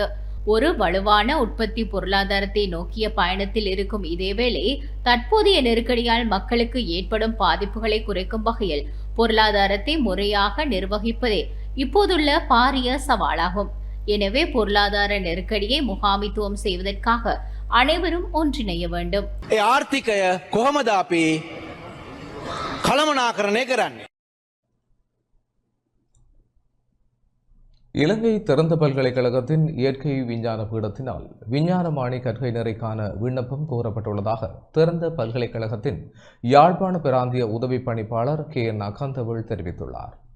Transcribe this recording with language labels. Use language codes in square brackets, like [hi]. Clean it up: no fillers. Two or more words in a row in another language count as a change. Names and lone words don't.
[ta] ஒரு வலுவான உற்பத்தி பொருளாதாரத்தை நோக்கிய பயணத்தில் இருக்கும் இதேவேளை தற்போதைய நெருக்கடியால் மக்களுக்கு ஏற்படும் பாதிப்புகளை குறைக்கும் வகையில் பொருளாதாரத்தை முறையாக நிர்வகிப்பதே இப்போதுள்ள பாரிய சவாலாகும். எனவே பொருளாதார நெருக்கடியை முகாமித்துவம் செய்வதற்காக அனைவரும் ஒன்றிணைய வேண்டும். [si] ආර්ථිකය කොහොමද අපි කළමනාකරණය කරන්නේ? [ta] இலங்கை திறந்த பல்கலைக்கழகத்தின் இயற்கை விஞ்ஞான பீடத்தினால் விஞ்ஞானமானி கற்கை நிறைக்கான விண்ணப்பம் கோரப்பட்டுள்ளதாக திறந்த பல்கலைக்கழகத்தின் யாழ்ப்பாண பிராந்திய உதவி பணிப்பாளர் KN அகாந்தவேல் தெரிவித்துள்ளார்.